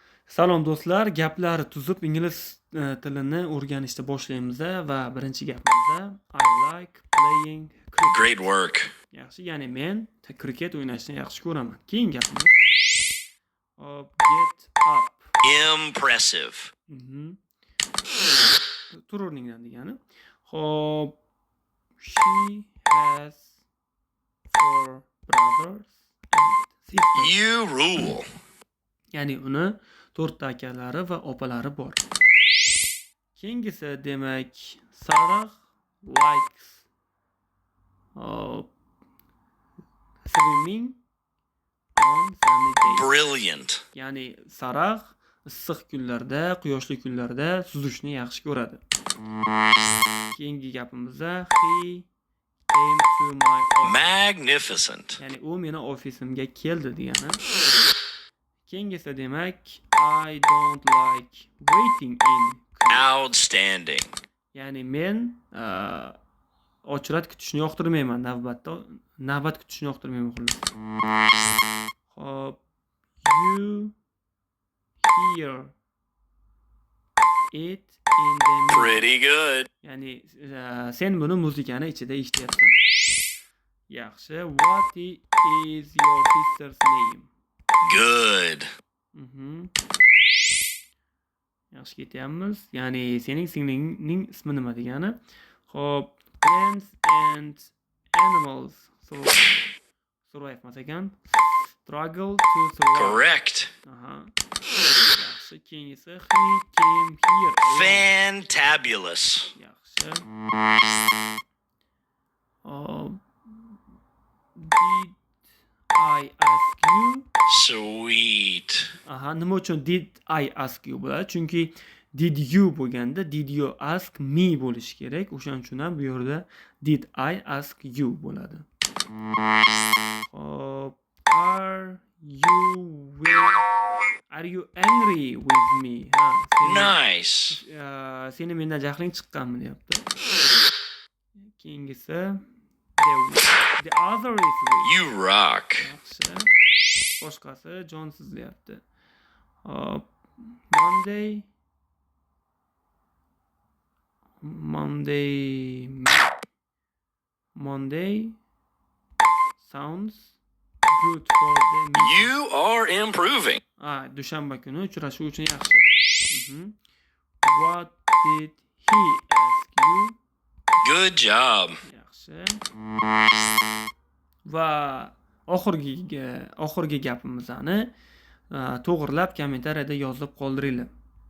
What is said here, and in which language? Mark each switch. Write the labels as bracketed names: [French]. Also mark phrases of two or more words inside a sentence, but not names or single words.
[Uzbek] Salom do'stlar, gaplar tuzib ingliz tilini o'rganishni boshlaymiz va birinchi gapimizda [English] I like playing cricket. Great work. [Uzbek] Yaxshi, ya'ni men kriket o'ynashni yaxshi ko'raman. Keyingi gapimiz [English] get up. [Uzbek] Impressive. Tur o'rningdan degani. Xo'p, [English] she has four brothers and sisters. You rule. [Uzbek] Ya'ni uni 4 ta akalari va opalari bor. Keyingisi demak [English] Sarah likes swimming on sunny days. Brilliant. [Uzbek] Ya'ni Sarah issiq kunlarda, quyoshli kunlarda suzishni yaxshi ko'radi. Keyingi gapimizda [English] he came to my office. Magnificent. [Uzbek] Ya'ni u meni ofisimga keldi degani. Keyingisi demak [English] I don't like waiting in. Outstanding. [Uzbek] Ya'ni men ochrat kutishni yoqtirmayman, navbat kutishni yoqtirmayman xullas. Xo'p, [English] you hear it in the music. Pretty good. [Uzbek] Ya'ni sen buni muzikani ichida eshityapsan. Yaxshi. [English] What is your sister's name? Good. [Uzbek] Yaxshi ketyapmiz. Ya'ni sening singlingning ismi nima degani? Xo'p, [English] plants and animals survive [Uzbek] emas ekan. [English] Struggle to survive. Correct. [Uzbek] Yaxshi, keyingisi [English] he came here. Fantabulous. Yaxshi. Did I ask you? Sweet. [Uzbek] Nima uchun [English] did I ask you [Uzbek] bo'ladi? Chunki [English] did you [Uzbek] bo'lganda [English] did you ask me [Uzbek] bo'lishi kerak. O'shaning uchun ham bu yerda [English] did I ask you [Uzbek] bo'ladi. [English] Hop, are you angry with me? Nice. [Uzbek] Seni mendan jahling chiqqanmi deyapti. [English] Keyingisi the other is with. You rock. [Uzbek] Yaxshi. Boshqasi jonsiz deyapti. [English] Monday sounds good for the meeting. You are improving. [Uzbek] Dushanba kuni uchrashuv uchun yaxshi. [English] What did he ask you? Good job. [Uzbek] Yaxshi. Va oxirgi gapimizni to'g'rilab kommentariyada yozib qoldiringlar.